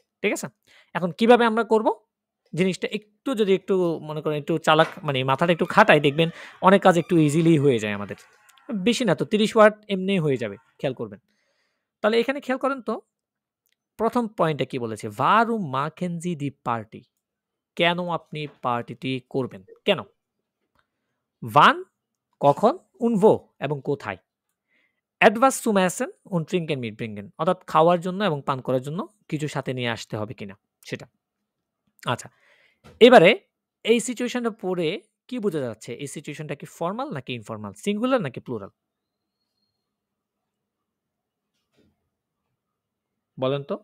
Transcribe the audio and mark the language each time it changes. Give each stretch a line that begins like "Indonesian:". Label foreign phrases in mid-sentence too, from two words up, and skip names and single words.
Bangla: ঠিক আছে? এখন কিভাবে আমরা করব? জিনিসটা একটু মনে করেন একটু চালাক মানে মাথাটা একটু খাটাই, দেখবেন অনেক কাজ একটু ইজিলি হয়ে যায় আমাদের। বেশি না তো ৩০ ওয়ার্ড এমনিই হয়ে যাবে। খেয়াল করবেন। তাহলে এখানে খেয়াল করেন তো ১ম পয়েন্টে কি বলেছে?
German: "Warum machen Sie die Party?"
Bangla: কেন আপনি পার্টিটি করবেন? কেন? "Wann" কখন,
German: "und wo"
Bangla: এবং কোথায়।
German: "Etwas zum Essen und Trinken mitbringen"
Bangla: অর্থাৎ খাওয়ার জন্য এবং পান করার জন্য কিছু সাথে নিয়ে আসতে হবে কিনা সেটা। আচ্ছা, এবারে এই সিচুয়েশনটা পড়ে কি বোঝা যাচ্ছে? এই সিচুয়েশনটা কি ফরমাল নাকি ইনফরমাল? সিঙ্গুলার নাকি প্লুরাল? বলেন তো?